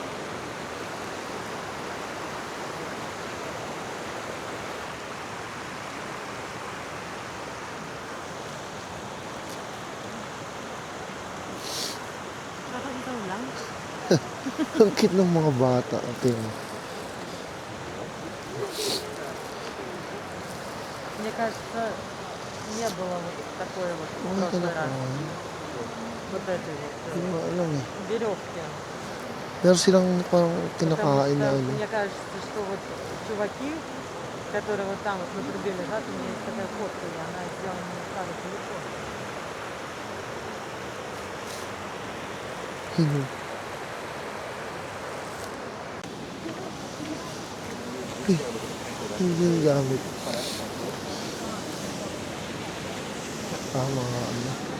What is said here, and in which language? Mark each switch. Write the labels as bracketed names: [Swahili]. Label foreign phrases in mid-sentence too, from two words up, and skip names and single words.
[Filipino] Kakaligaw lang. Ang cute ng mga bata. Okay. [Russian] Мне кажется, не было вот такой вот в [Filipino] Ano [Russian] прошлый раз. [Filipino] kinakain? [Russian] Вот этой вот [Filipino] Hindi mo alam eh. [Russian] веревки. [Filipino] Meron silang parang [Russian] Потому [Filipino] kinakain na [Russian] что [Filipino] ano. [Russian] мне кажется, что вот чуваки, которые вот там вот на трубе лежат, у меня есть такая фотка, и она сделана на старый телефон. [Filipino] Yun. Hindi yung gamit. Mga ano.